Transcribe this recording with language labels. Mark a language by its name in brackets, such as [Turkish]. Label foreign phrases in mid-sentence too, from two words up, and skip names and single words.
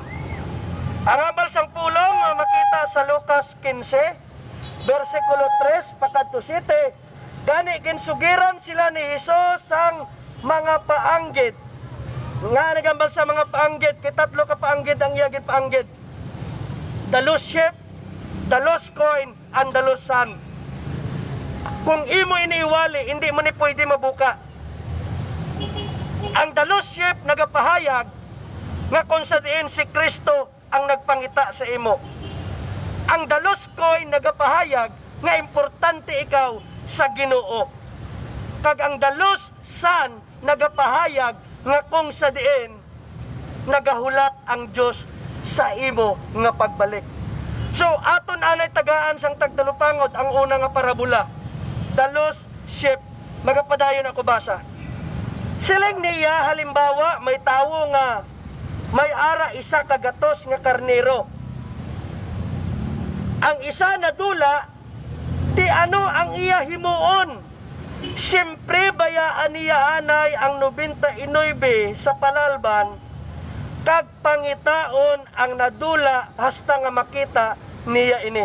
[Hiligaynon] Ang ambal sang pulong makita sa Lucas 15 versikulo 3 pakadto 7. Gani ginsugiran sila ni Hesus sang mga paanggid. Nga nagambal sa mga paanggid, kitatlo ka paanggid ang iyagin paanggid. [English] The lost sheep, the lost coin, and the lost son. [Hiligaynon] Kung imo iniiwali, hindi mo ni pwede mabuka. Ang [English] the lost sheep [Hiligaynon] nagapahayag nga kung sa diin si Kristo ang nagpangita sa imo. Ang [English] the lost coin [Hiligaynon] nagapahayag nga importante ikaw sa Ginoo. Kag ang [English] the lost son [Hiligaynon] nagapahayag nga kung sa diin nagahulat ang Dios sa imo nga pagbalik. So aton anay tagaan sang tagdalupangod ang una nga parabola, [English] the lost sheep. [Hiligaynon] Magapadayon ako basa. Siling niya halimbawa may tawo nga may ara isa ka gatos nga karnero. Ang isa na dula, di ano ang iya himuon. Siyempre bayaan niya anay ang 99 sa palalban, kag pangitaon ang nadula hasta nga makita niya ini.